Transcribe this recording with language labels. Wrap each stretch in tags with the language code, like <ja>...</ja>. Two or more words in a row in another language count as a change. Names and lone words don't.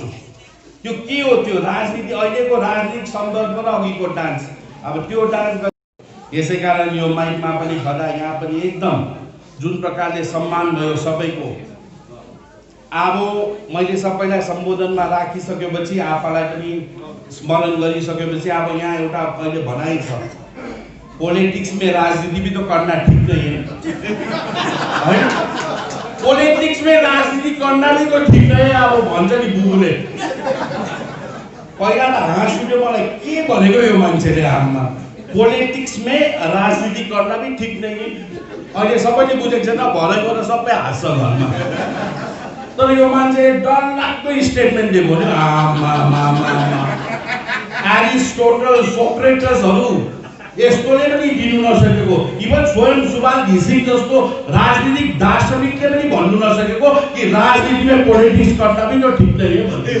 <ne>त्यो के हो, त्यो राजनीति, अहिलेको राजनीतिक सन्दर्भ र अघिको डान्स, अब त्यो डान्स। यसै कारण यो माइकमा पनि खदा यहाँ पनि एकदम जुन प्रकारले सम्मान भयो सबैको। अब मैले सबैलाई सम्बोधनमा राखिसकेपछि, आफूलाई पनि स्मरण गरिसकेपछि, अब यहाँ एउटा अहिले भनाइ छ,</ne> <hi>पॉलिटिक्स में राजनीति भी तो करना ठीक नहीं है, पॉलिटिक्स में राजनीति करना भी तो ठीक नहीं है।</hi> <ne>अब भन्छ नि बुबुले, पहिला त हाँस उठ्यो मलाई, के भनेको यो मान्छेले हाममा,</ne> <hi>पॉलिटिक्स में राजनीति करना भी ठीक नहीं है।</hi> <ne>अहिले सबैले बुझेको छैन, भरेको र सबै हाँस्छ घरमा। तर यो मान्छे डरलाग्दो स्टेटमेन्ट दिएको नि, एरिस्टोटल, सोक्रेटसहरू यस्तोले पनि दिनु नसकेको, इभन स्वयं सुभाष घिसिङ जस्तो राजनीतिक दार्शनिकले पनि भन्नु नसकेको कि राजनीतिमा पोलिटिक्स गर्दा पनि त्यो ठिक नै हो भन्दै।</ne>